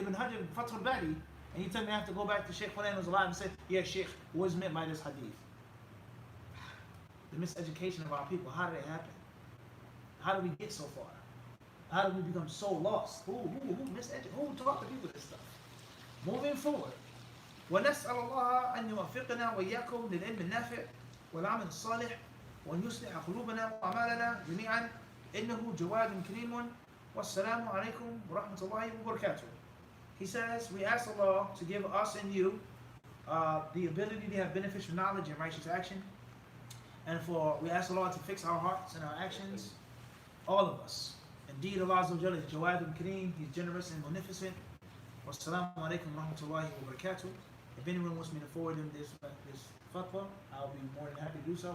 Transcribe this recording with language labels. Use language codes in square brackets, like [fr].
[en] Ibn Hajar and Fath al-Bari. And you tell me I have to go back to Sheikh Fulan who's alive and say, yeah, Sheikh, what is meant by this hadith? The miseducation of our people, how did it happen? How did we get so far? How did we become so lost? Who taught the people this stuff? Moving forward. [ar] ونسأل الله أن يوفقنا وإياكم للعلم النافع والعمل الصالح وأن يصلح قلوبنا وأعمالنا جميعا إنه جواد كريم والسلام عليكم ورحمة الله وبركاته. [en] He says, we ask Allah to give us and you the ability to have beneficial knowledge and righteous action. And we ask Allah to fix our hearts and our actions, all of us. Indeed, Allah Azza wa Jalla is Jawadun Kareem, He's generous and munificent. [ar] Wassalamu alaikum wa rahmatullahi wa barakatuh. [en] If anyone wants me to forward them this fatwa, I'll be more than happy to do so.